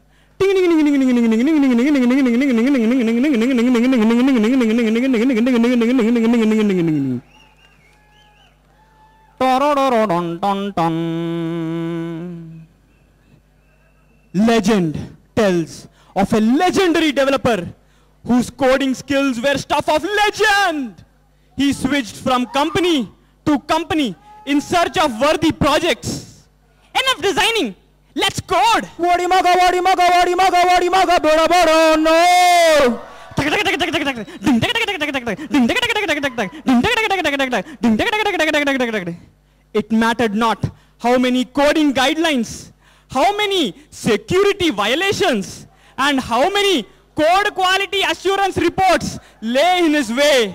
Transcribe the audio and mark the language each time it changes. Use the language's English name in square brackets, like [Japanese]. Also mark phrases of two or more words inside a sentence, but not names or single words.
[English] Legend tells of a legendary developer whose coding skills were stuff of legend. He switched from company to company in search of worthy projects. Enough designing. Let's code. Wadi maga, wadi maga, wadi maga, wadi maga, bada bada, no. It mattered not how many coding guidelines, how many security violations, and how many code quality assurance reports lay in his way.